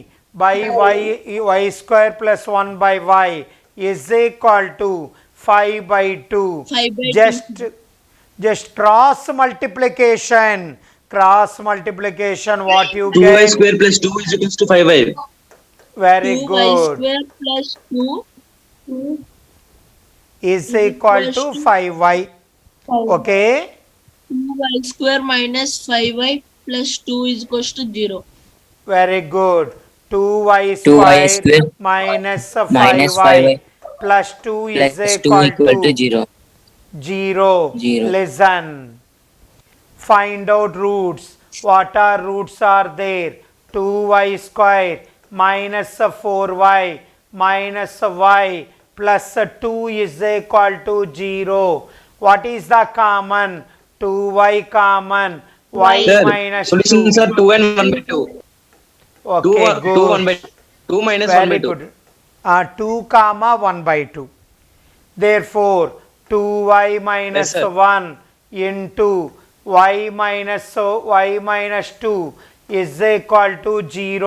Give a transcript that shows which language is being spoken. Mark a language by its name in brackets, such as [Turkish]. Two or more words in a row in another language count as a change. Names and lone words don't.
[English] By y square plus 1 by y is equal to 5 by 2. 5 by 2. Just cross multiplication. Cross multiplication, what you 2y get? square plus 2 is equals to 5y. Very 2y good. square plus 2 Is is equal equals to to 5y. 5. Okay. 2y square minus 5y plus 2 is equals to 0. Very good. 2y 2y square square minus minus 5y 5y plus 2 is plus 2 equal equal to to 0. 0. 0. Listen. Find out roots. What are roots are there? 2y square minus 4y minus y plus 2 is equal to 0. What is the common? 2y common. Y Y. Sir, minus solutions 2. are 2 and 1 by 2. 2, Okay, 2 1 good. by 2 minus 1 by Very 2. good. 2 comma 1 by 2. Therefore, 2y Yes, minus sir. 1 into y minus 2 is equal to 0.